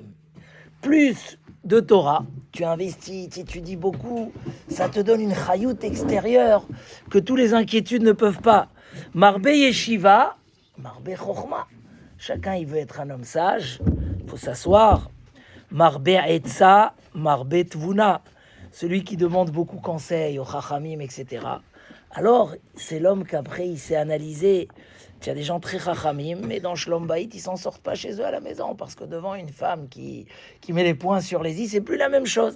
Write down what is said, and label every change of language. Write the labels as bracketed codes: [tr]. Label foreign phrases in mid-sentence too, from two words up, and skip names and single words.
[fr] Plus de Torah, tu investis, tu étudies beaucoup, ça te donne une chayout extérieure que tous les inquiétudes ne peuvent pas. [he] מרבה ישיבה, מרבה חכמה. [fr] Chacun, il veut être un homme sage, il faut s'asseoir. [he] מרבה עצה, מרבה תבונה. [fr] Celui qui demande beaucoup conseil aux Chachamim, etc. Alors, c'est l'homme qu'après, il s'est analysé. Il y a des gens très Chachamim, mais dans [he] שלום בית, [fr] ils s'en sortent pas chez eux à la maison, parce que devant une femme qui met les poings sur les i, c'est plus la même chose.